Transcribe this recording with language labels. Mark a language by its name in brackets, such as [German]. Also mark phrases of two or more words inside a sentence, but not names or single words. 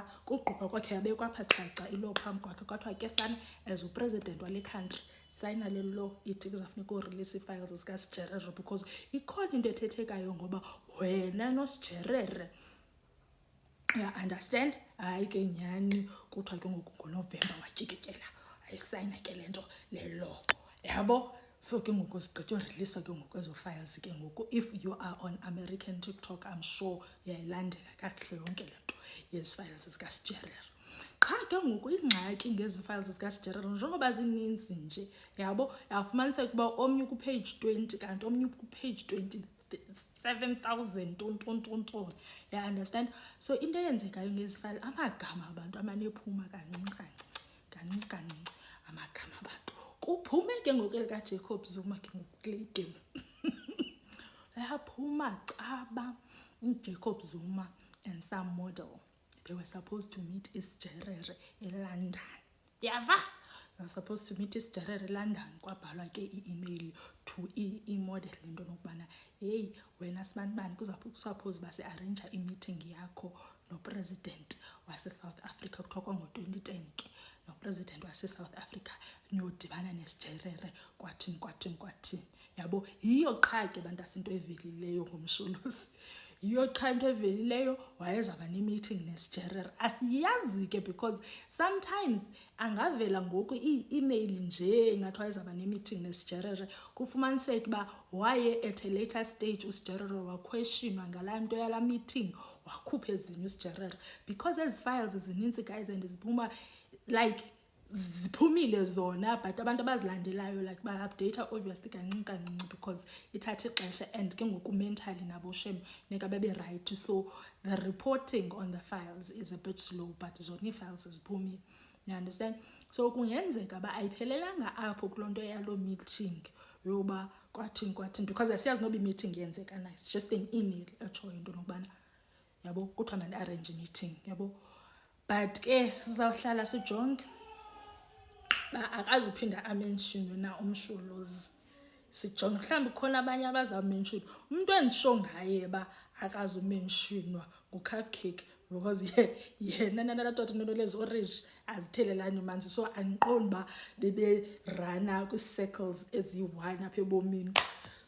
[Xhosa] Kugqubha kwakhe yabekwa apha caca ilaw phambi kwakhe kwathiwa ke sana as upresident wale country sayina le law ithi kuzawufuneka urilise ii-files zikaSjerere because ikhona into ethethekayo ngoba wena noSjerere, ya understand. Hayi ke nyhani kuthiwa ke ngoku ngoNovember watyikityelela ayisayina ke le nto le law, yabo. So ke ngoku sigqityorilisa ke ngoku ezo files ke ngoku. [English] If you are on American TikTok, I'm sure [Xhosa] uyayilandela kakuhle yonke le nto yezi files zikaSjerere. Qha ke ngoku ingxaki ngezi files zikaSjerere njengoba zininzi nje, yabo, yafumaniseka ukuba omnye kupage 20 kanti omnye kupage 27,000 tonton, ya understand. So into eyenzekayo ngezi file, amagama abantu amanephuma kancinci amagama abantu. Kuphume ke ngoku elikaJacob Zuma ke ngoku kule game yaphuma caba uJacob Zuma [English] and some model, they were supposed to meet [Xhosa] iSjerere eLondon, yava. [English] They were supposed to meet [Xhosa] iSjerere eLondon. Kwabhalwa ke i-email to i-model into nokubana heyi wena sibanibani kuzakusuppose uba siarrangea i-meeting yakho nopresident wase-South Africa. Kuthiwa kwango-2010 ke nopresident wase-South Africa niyodibana neSjerere kwathini, yabo. Yiyo qha ke bantu asinto evelileyo ngomsholosi, yiyo qha into evelileyo wayezawuba ne-meeting neSjerere. Asiyazi ke [English] because sometimes [Xhosa] angavela ngoku i-email nje ngathi wayezawuba ne-meeting neSjerere, kufumaniseke uba waye [English] at a later stage [Xhosa] uSjerere waquestionwa ngalaa nto yalaa meeting, wakhupha ezinye uSjerere because ezi files zininzi guys and ziphuma like ziphumile zona, but abantu abazilandelayo like ba-update obviously kancinci because ithatha ixesha and ke ngoku mentally nabo shem neka babe right. [English] So the reporting on the files is a bit slow, but [Xhosa] zona ii-files ziphumile, [English] you understand. [Xhosa] So kungenzeka uba ayiphelelanga apho kuloo nto yaloo meeting yoba kwathini because asiyazi noba i-meeting yenzeka na, [English] it's just an email [Xhosa] etshoyo into nokubana, yabo, kuthiwa mandi-arrange i-meeting, yabo. But ke sizawuhlala sijonge ba akazuphinda amenshonwe na umsholozi, sijonge mhlawumbi khona abanye abazawumenshonwa. Umntu endisho ngaye ba akazumenshonwa nguCupcake because yena nalatatunene lezi-orange azithelelani manzi, so andiqondi uba beberana kwii-circles eziyi-1 apha ebomini.